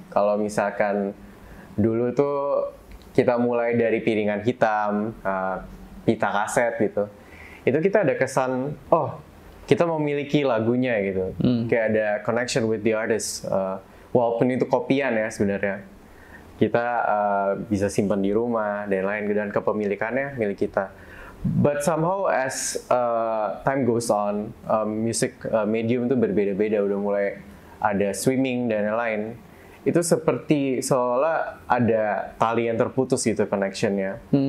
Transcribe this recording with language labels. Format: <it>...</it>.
<id>Kalau misalkan dulu tuh kita mulai dari piringan hitam, pita kaset gitu. Itu kita ada kesan, oh kita memiliki lagunya gitu.</id> <en>Kayak ada connection with the artist.</en> <id>Walaupun itu kopian ya sebenarnya. Kita bisa simpan di rumah dan lain, dan kepemilikannya milik kita.</id> <en>But somehow as time goes on, music medium itu berbeda-beda, udah mulai ada streaming dan lain-lain.</en> <id>Itu seperti seolah ada tali yang terputus gitu connectionnya.</id>